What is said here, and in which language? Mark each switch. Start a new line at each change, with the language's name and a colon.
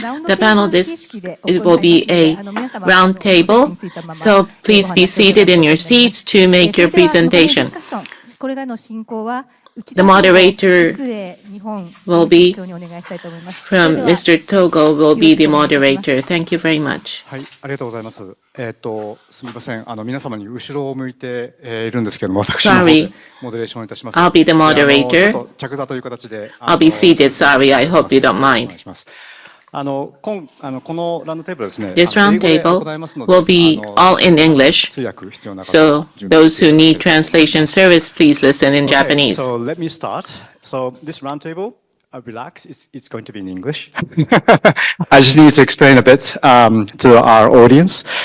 English: The panel it will be a round table, so please be seated in your seats to make your presentation.
Japanese: これらの進行は
English: The moderator will be from Mr. Togo will be the moderator. Thank you very much.
Japanese: はい、ありがとうございます。すみません。皆様に後ろを向いているんですけども、私の方でモデレーションいたします。
English: I'll be the moderator.
Japanese: ちょっと着座という形で。
English: I'll be seated. Sorry, I hope you don't mind.
Japanese: お願いします。このラウンドテーブルですね。
English: This round table will be all in English.
Japanese: 通訳必要な方
English: So those who need translation service, please listen in Japanese. So let me start. So this round table, relax, it's going to be in English. I just need to explain a bit to our audience.